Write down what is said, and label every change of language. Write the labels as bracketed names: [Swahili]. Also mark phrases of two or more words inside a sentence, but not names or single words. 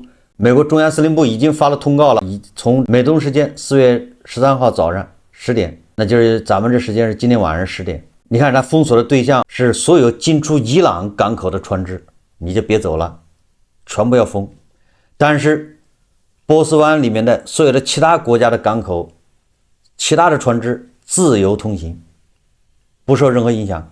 [Chinese] 美國中央司令部已經發了通告了，從美東時間4月13號早上10 點，那就是咱們這時間是今天晚上10點。你看它封鎖的對象是所有進出伊朗港口的船隻，你就別走了，全部要封。但是波斯灣裡面的所有的其他國家的港口，其他的船隻自由通行，不受任何影響。